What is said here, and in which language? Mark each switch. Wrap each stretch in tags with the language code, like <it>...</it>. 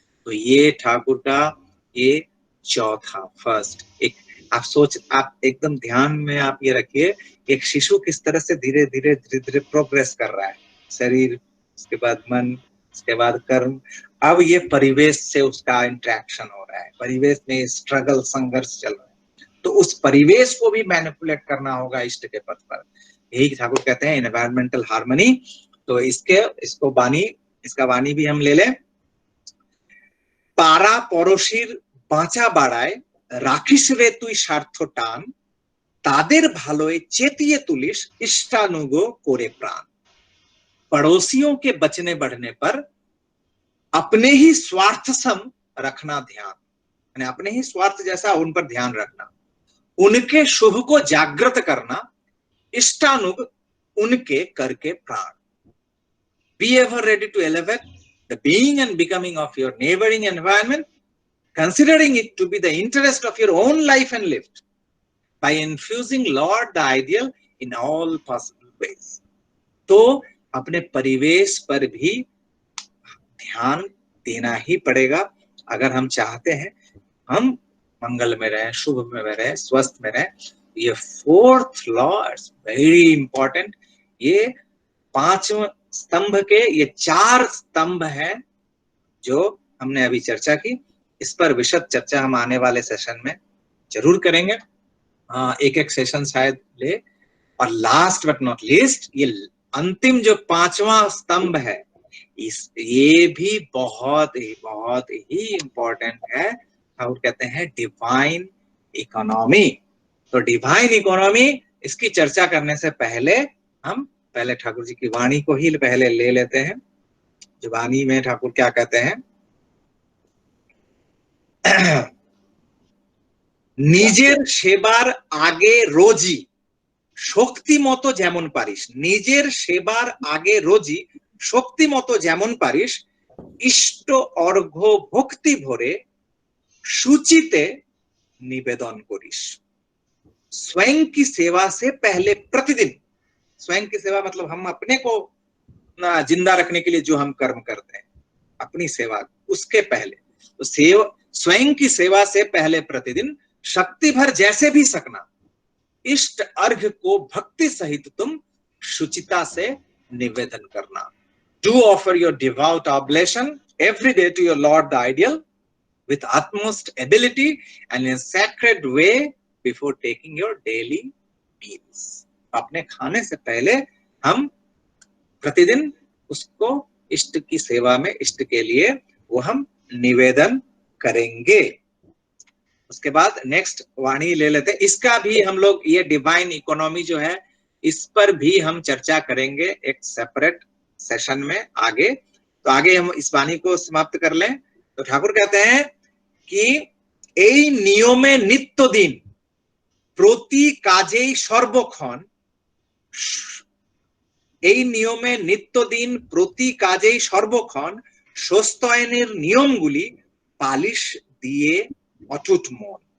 <hi>तो ये ठाकुर का ये चौथा फर्स्ट एक आप एकदम ध्यान में आप ये रखिए, एक शिशु किस तरह से धीरे धीरे प्रोग्रेस कर रहा है, शरीर, उसके बाद मन, उसके बाद कर्म, अब ये परिवेश से उसका इंटरेक्शन हो रहा है, परिवेश में स्ट्रगल, संघर्ष चल रहा है, तो उस परिवेश को भी मैनिपुलेट करना होगा इष्ट के पथ पर। यही ठाकुर कहते हैं एनवायरमेंटल हार्मनी। तो इसका वाणी भी हम ले लें।</hi> <bn>পাড়া পড়শির বাঁচা বাড়ায়, রাখিস রে তুই স্বার্থ টান, তাদের ভালোয় চেতিয়ে তুলিস ইষ্টানুগ করে প্রাণ।</bn> <hi>पड़ोसियों के बचने बढ़ने पर अपने ही स्वार्थ सम रखना ध्यान, यानी अपने ही स्वार्थ जैसा उन पर ध्यान रखना, उनके शुभ को जागृत करना, इष्टानुग उनके करके प्राण।</hi> <en>Be ever ready to elevate the being and becoming of your neighboring environment, considering it to be the interest of your own life and lift, by infusing Lord the ideal in all possible ways.</en> <hi>तो अपने परिवेश पर भी ध्यान देना ही पड़ेगा अगर हम चाहते हैं हम मंगल में रहें, शुभ में रहें, स्वस्थ में रहें।</hi> <en>ये fourth law is very important.</en> <hi>ये 5 स्तंभ के ये 4 स्तंभ हैं जो हमने अभी चर्चा की। इस पर विशद चर्चा हम आने वाले सेशन में जरूर करेंगे। एक सेशन शायद ले। और</hi> <en>last but not least,</en> <hi>ये अंतिम जो 5वां स्तंभ है, ये भी बहुत ही इंपॉर्टेंट है। हम कहते हैं डिवाइन इकोनॉमी। तो डिवाइन इकोनॉमी, इसकी चर्चा करने से पहले हम पहले ठाकुर जी की वाणी को ही पहले ले लेते हैं। जो वाणी में ठाकुर क्या कहते हैं,</hi> <bn>নিজের সেবার আগে রোজি শক্তি মতো যেমন পারিস, নিজের সেবার আগে রোজি শক্তি মতো যেমন পারিস, ইষ্ট অর্ঘ্য ভক্তি ভরে सूचिते निवेदन करिस।</bn> <hi>स्वयं की सेवा से पहले प्रतिदिन, स्वयं की सेवा मतलब हम अपने को जिंदा रखने के लिए जो हम कर्म करते हैं, अपनी सेवा, उसके पहले तो स्वयं की सेवा से पहले प्रतिदिन शक्ति भर जैसे भी सकना, इष्ट अर्घ्य को भक्ति सहित तुम शुचिता से निवेदन करना।</hi> <en>Do offer your devout oblation every day to your Lord the Ideal with utmost ability and in a sacred way before taking your daily meals.</en> <hi>अपने खाने से पहले हम प्रतिदिन उसको इष्ट की सेवा में, इष्ट के लिए वो हम निवेदन करेंगे। उसके बाद नेक्स्ट वाणी ले लेते हैं। इसका भी हम लोग ये डिवाइन इकोनॉमी जो है, इस पर भी हम चर्चा करेंगे एक सेपरेट सेशन में आगे। तो आगे हम इस वाणी को समाप्त कर लें। तो ठाकुर कहते हैं कि</hi> <bn>এই নিয়মে নিত্যদিন প্রতি কাজেই সর্বক্ষণ, এই নিয়মে নিত্যদিন প্রতি কাজেই সর্বক্ষণ স্বস্তায়নের নিয়মগুলি পালিশ দিয়ে অটুট মন।</bn>